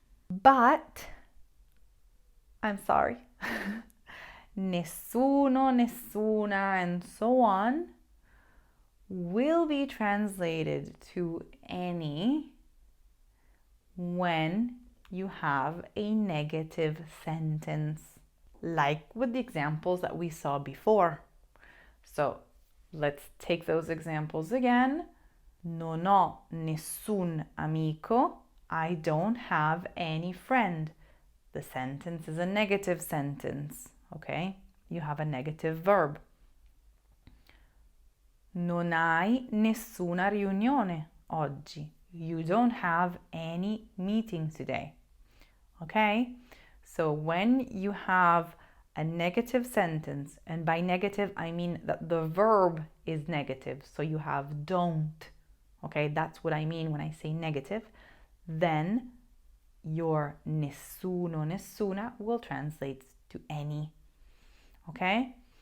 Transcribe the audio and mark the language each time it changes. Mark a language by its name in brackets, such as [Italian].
[English] But I'm sorry. Nessuno, nessuna, and so on will be translated to any when you have a negative sentence, like with the examples that we saw before. So let's take those examples again. [Italian] Non ho nessun amico. [English] I don't have any friend. The sentence is a negative sentence, okay? You have a negative verb. [Italian] Non hai nessuna riunione oggi. [English] You don't have any meeting today, okay? So when you have a negative sentence, and by negative I mean that the verb is negative, so you have don't, okay? That's what I mean when I say negative. Then your nessuno, nessuna will translate to any, okay?